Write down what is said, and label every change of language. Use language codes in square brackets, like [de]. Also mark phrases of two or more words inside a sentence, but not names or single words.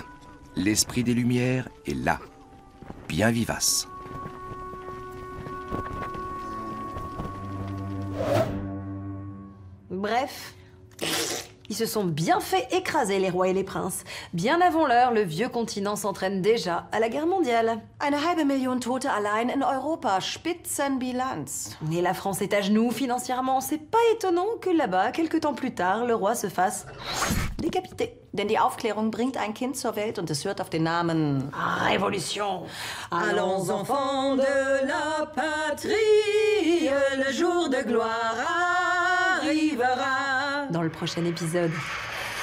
[fr] L'esprit des Lumières est là, bien vivace. Bref, ils se sont bien fait écraser, les rois et les princes. Bien avant l'heure, le vieux continent s'entraîne déjà à la guerre mondiale. [de] Eine halbe Million Tote allein in Europa. Spitzenbilanz. [fr] Et la France est à genoux financièrement. C'est pas étonnant que là-bas, quelques temps plus tard, le roi se fasse décapiter. [de] Denn die Aufklärung bringt ein Kind zur Welt und es hört auf den Namen Révolution. [fr] Allons enfants de la patrie, le jour de gloire arrivera. Dans le prochain épisode.